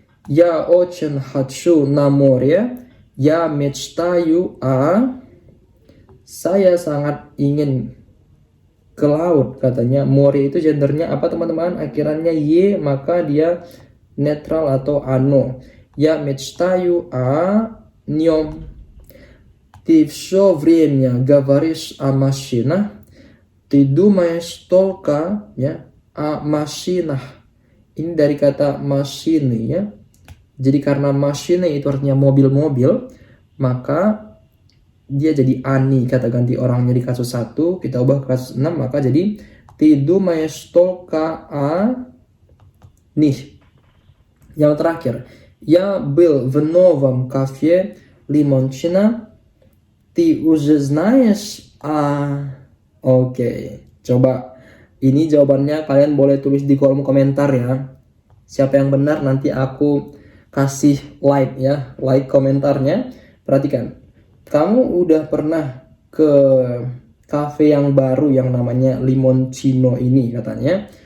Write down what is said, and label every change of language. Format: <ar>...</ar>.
<ru>Я очень хочу на море. Я мечтаю</ru> <id>Saya sangat ingin ke laut katanya. Море itu gendernya apa teman-teman? Akhirannya y, maka dia netral atau ano.</id> <ru>Я мечтаю о нем. Ты все время говоришь о машинах. Ты думаешь только ya о машинах.</ru> <id>Ini dari kata machine ya. Jadi karena machine itu artinya mobil-mobil, maka dia jadi ani, kata ganti orangnya di kasus 1, kita ubah ke kasus 6, maka jadi</id> <ru>ты думаешь только о них.</ru> <id>Yang terakhir,</id> <ru>я был в новом кафе Лимончина. Ты уже знаешь</ru> <id>Oke, coba ini jawabannya kalian boleh tulis di kolom komentar ya. Siapa yang benar nanti aku kasih like ya, like komentarnya. Perhatikan, kamu udah pernah ke cafe yang baru yang namanya Limoncino ini katanya.</id>